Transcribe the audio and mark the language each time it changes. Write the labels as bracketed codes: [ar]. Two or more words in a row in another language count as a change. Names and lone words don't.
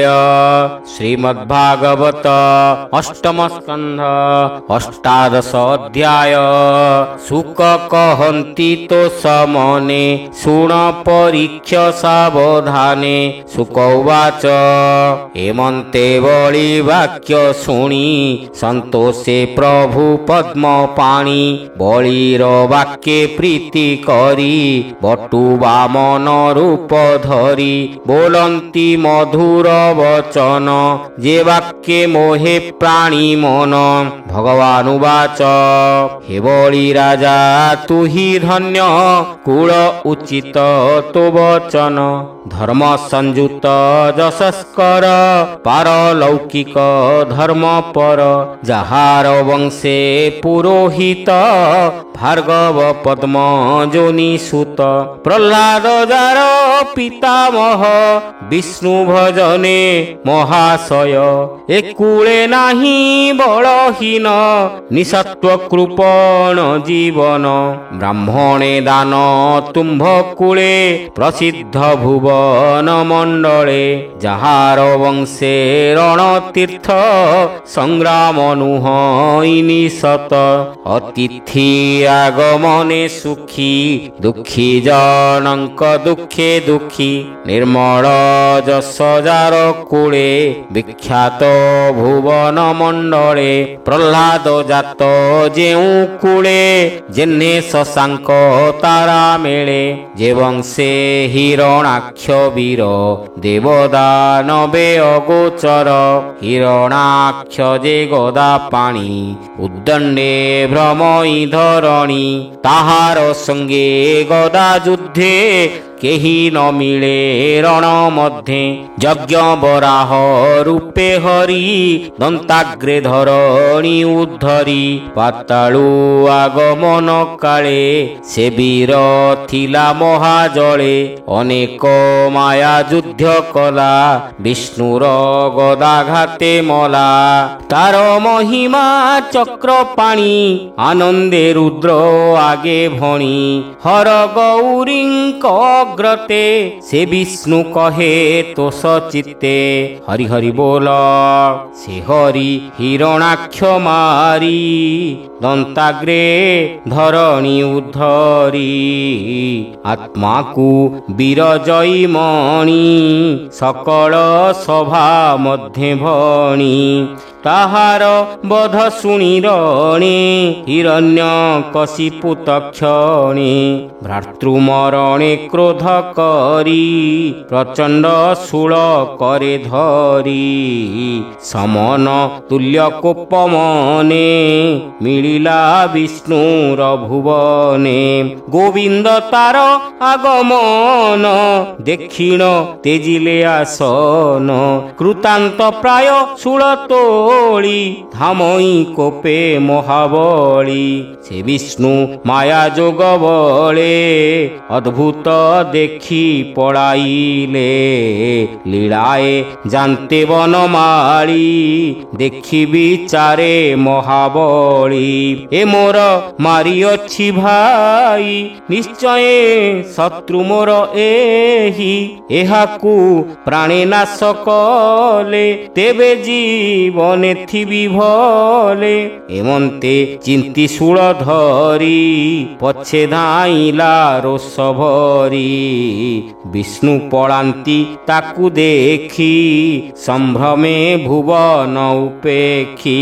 [or] ଶ୍ରୀମଦ୍ଭାଗବତ ଅଷ୍ଟମ ସ୍କନ୍ଧ ଅଷ୍ଟାଦଶ ଅଧ୍ୟାୟ। ଶୁକ କହନ୍ତି ତୋ ସମନେ ଶୁଣ ପରୀକ୍ଷ ସାବଧାନେ। [sa] सुक उवाच [or] ଏମନ୍ତେ ବଳି ବାକ୍ୟ ଶୁଣି ସନ୍ତୋଷେ ପ୍ରଭୁ ପଦ୍ମ ପାଣି। ବଳିର ବାକ୍ୟେ ପ୍ରୀତି କରି ବଟୁ ବାମନ ରୂପ ଧରି। ବୋଲନ୍ତି ମଧୁର ବଚନ ଯେ ବାକ୍ୟେ ମୋହେ ପ୍ରାଣୀ ମନ। [sa] भगवान उवाच [or] ହେ ବଳି ରାଜା ତୁ ହି ଧନ୍ୟ କୁଳ ଉଚିତ ତୋ ବଚନ। ଧର୍ମ ସଂଯୁତ ଯଶସ୍କର ପାରଲୌକିକ ଧର୍ମ ପର। ଯାହାର ବଂଶେ ପୁରୋହିତ ଭାର୍ଗବ ପଦ୍ମ ଯୋନି ସୁତ। ପ୍ରହ୍ଲାଦ ଯାର ପିତାମହ ବିଷ୍ଣୁ ଭଜନେ ମହାଶୟ। ଏକୁଳେ ନାହିଁ ବଳହୀନ ନିସତ୍ୱ କୃପଣ ଜୀବନ। ବ୍ରାହ୍ମଣେ ଦାନ ତୁମ୍ଭ କୁଳେ ପ୍ରସିଦ୍ଧ ଭୁବନ ମଣ୍ଡଳେ। ଯାହାର ବଂଶେ ରଣତୀର୍ଥ ସଂଗ୍ରାମ ନୁହଇନି ସତ। ଅତିଥି ଆଗମନେ ସୁଖୀ ଦୁଃଖୀ ଜନକ ଦୁଃଖେ ଦୁଃଖୀ। ନିର୍ମଳ ଯଶ ଯାର କୁଳେ ବିଖ୍ୟାତ ଭୁବନ ମଣ୍ଡଳେ। ପ୍ରହ୍ଲାଦ ଜାତ ଯେଉଁ କୁଳେ ଯେଣେ ଶଶାଙ୍କ ତାରା ମେଳେ। ଯେ ବଂଶେ ହିରଣାକ୍ଷ ବୀର ଦେବଦାନବେ ଅଗୋଚର। ହିରଣାକ୍ଷ ଯେ ଗଦା ପାଣି ଉଦ୍ଦଣ୍ଡେ ଭ୍ରମଇ ଧରଣୀ। ତାହାର ସଙ୍ଗେ ଗଦା ଯୁଦ୍ଧେ କେହି ନ ମିଳେ ରଣ ମଧ୍ୟେ। ଯଜ୍ଞ ବରାହ ରୂପେ ହରି ଦନ୍ତାଗ୍ରେ ଧରଣୀ ଉଦ୍ଧରି। ପାତାଳୁ ଆଗମନ କାଳେ ସେ ବୀର ଥିଲା ମହାଜଳେ। ଅନେକ ମାୟା ଯୁଦ୍ଧ କଳା ବିଷ୍ଣୁର ଗଦାଘାତେ ମଲା। ତାର ମହିମା ଚକ୍ର ପାଣି ଆନନ୍ଦେ ରୁଦ୍ର ଆଗେ ଭଣି। ହର ଗୌରୀଙ୍କ ଅଗ୍ରତେ ସେ ବିଷ୍ଣୁ କହେ ତୋ ସଚିତ୍ତେ। ହରି ହରି ବୋଲ ସେ ହରି ହିରଣାକ୍ଷ ମାରି ଦନ୍ତାଗ୍ରେ ଧରଣୀ ଉଦ୍ଧରି। ଆତ୍ମା କୋ ବୀରଜୟୀ ମଣି ସକଳ ସଭା ମଧ୍ୟ ଭଣି। ତାହାର ବଧ ଶୁଣି ରଣେ ହିରଣ୍ୟ କଶିପୁ ତକ୍ଷଣେ। ଭ୍ରାତୃମରଣେ କ୍ରୋଧ କରି ପ୍ରଚଣ୍ଡ ଶୂଳ କରେ ଧରି। ସମନ ତୁଲ୍ୟ କୋପ ମନେ ମିଳିଲା ବିଷ୍ଣୁର ଭୁବନେ। ଗୋବିନ୍ଦ ତାର ଆଗମନ ଦେଖିଣ ତେଜିଲେ ଆସନ। କୃତାନ୍ତ ପ୍ରାୟ ଶୂଳ ତୋଳି ଧାମଇ କୋପେ ମହାବଳୀ। ସେ ବିଷ୍ଣୁ ମାୟା ଯୋଗ ବଳେ ଅଦ୍ଭୁତ ଦେଖି ପଳାଇଲେ। ଲୀଳାଏ ଜାଣନ୍ତେ ବନମାଳୀ ଦେଖି ବିଚାରେ ମହାବଳୀ। ଏ ମୋର ମାରି ଅଛି ଭାଇ ନିଶ୍ଚୟ ଶତ୍ରୁ ମୋର ଏହି। ଏହାକୁ ପ୍ରାଣେ ନାଶ କଲେ ତେବେ ଜୀବନେ ଥିବି ଭଲେ। ଏମନ୍ତେ ଚିନ୍ତି ଶୂଳ ଧରି ପଛେ ଧାଇଁଲା ରୋଷ ଭରି। ବିଷ୍ଣୁ ପଳାନ୍ତି ତାକୁ ଦେଖି ସମ୍ଭ୍ରମେ ଭୁବନ ଉପେକ୍ଷି।